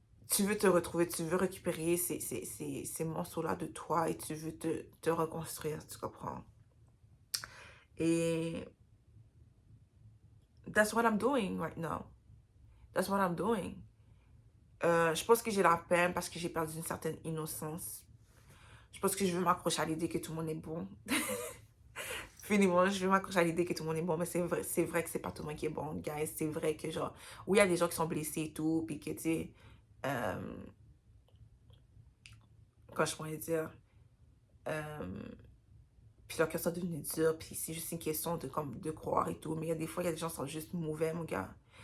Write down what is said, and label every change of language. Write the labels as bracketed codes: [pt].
[fr] Tu veux te retrouver, tu veux récupérer ces morceaux-là de toi et tu veux te reconstruire, tu comprends? [en] Et that's what I'm doing right now. That's what I'm doing. [fr] Je pense que j'ai la peine parce que j'ai perdu une certaine innocence. Je pense que je veux m'accrocher à l'idée que tout le monde est bon. Finalement, je veux m'accrocher à l'idée que tout le monde est bon, mais c'est vrai que c'est pas tout le monde qui est bon, guys. C'est vrai que, genre, oui, il y a des gens qui sont blessés et tout, puis que, tu sais, quand je pourrais dire, puis leur cœur sont devenus dur, puis c'est juste une question de croire et tout. Mais il y a des fois, il y a des gens qui sont juste mauvais, mon gars.